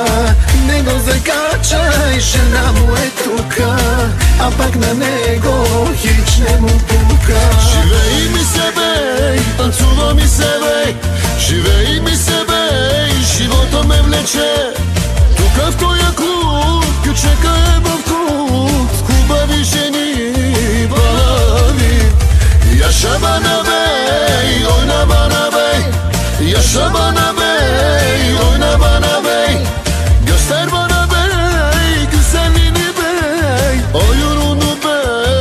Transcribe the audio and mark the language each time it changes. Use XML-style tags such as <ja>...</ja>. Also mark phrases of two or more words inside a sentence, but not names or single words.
<bg>Не го закачай, жена му е тука, а пък на него хич не му пука. Живей ми се, бей, танцува ми се, бей, живей ми се, бей, живота ме влече. Тука в тоя клуб, кючека е в клуб, с хубави жени, балави.</bg> <tr>Yaşamana bey, oyna bana bey. Yaşamana bey, oyna bana bey. Göster bana bey, güzelliğini bey. Oyununu bey.</tr>